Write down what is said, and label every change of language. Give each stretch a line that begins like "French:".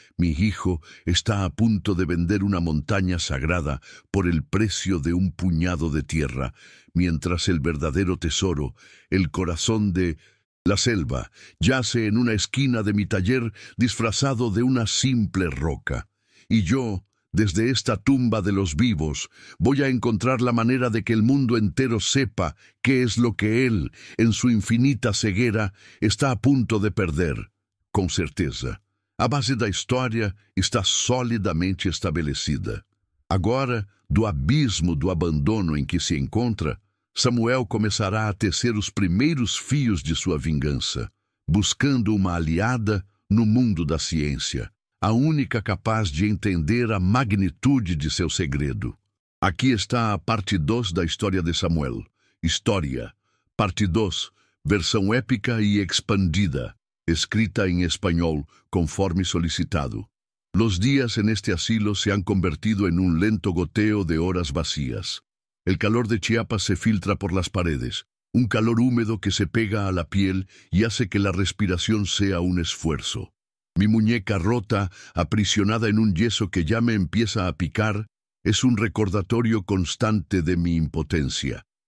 Spanish: Mi hijo está a punto de vender una montaña sagrada por el precio de un puñado de tierra, mientras el verdadero tesoro, el corazón de la selva, yace en una esquina de mi taller disfrazado de una simple roca. Y yo, desde esta tumba de los vivos, voy a encontrar la manera de que el mundo entero sepa qué es lo que él, en su infinita ceguera, está a punto de perder.
Portuguese: Com certeza. A base da história está solidamente estabelecida. Agora, do abismo do abandono em que se encontra, Samuel começará a tecer os primeiros fios de sua vingança, buscando uma aliada no mundo da ciência, a única capaz de entender a magnitude de seu segredo. Aqui está a parte 2 da história de Samuel. História. Parte 2, versão épica e expandida, escrita em espanhol, conforme solicitado.
Spanish: Los días en este asilo se han convertido en un lento goteo de horas vacías. El calor de Chiapas se filtra por las paredes, un calor húmedo que se pega a la piel y hace que la respiración sea un esfuerzo. Mi muñeca rota, aprisionada en un yeso que ya me empieza a picar, es un recordatorio constante de mi impotencia.